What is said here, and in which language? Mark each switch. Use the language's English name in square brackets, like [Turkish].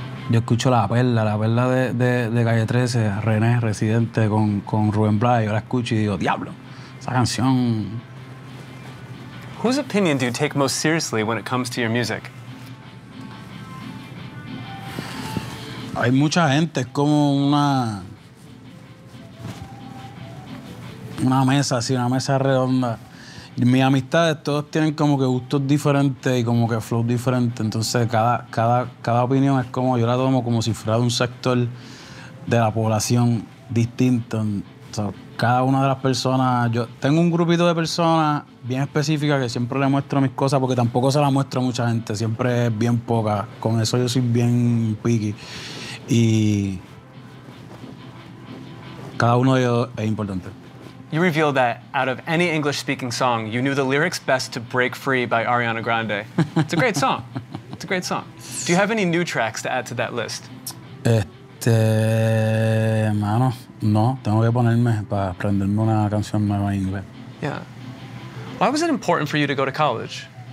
[Spanish] Yo escucho la perla de Calle 13, René Residente con Rubén Blas. Yo la escucho y digo, diablo, esa canción. [English] Whose opinion do you take most seriously when it comes to your music? [Spanish] Hay mucha gente, es como una mesa, así, una mesa redonda. Mis amistades, todos tienen como que gustos diferentes y como que flow diferente. Entonces, cada opinión es como, yo la tomo como si fuera de un sector de la población distinto. Entonces, cada una de las personas, yo tengo un grupito de personas bien específica que siempre le muestro mis cosas porque tampoco se las muestro a mucha gente, siempre es bien poca. Con eso yo soy bien picky. Y cada uno de ellos es importante. [English] You revealed that out of any English-speaking song, you knew the lyrics best to Break Free by Ariana Grande. It's a great song. It's a great song. Do you have any new tracks to add to that list? [Spanish] Mano, no. Tengo que ponerme para aprenderme una canción nueva en inglés. [English] Yeah. Why was it important for you to go to college?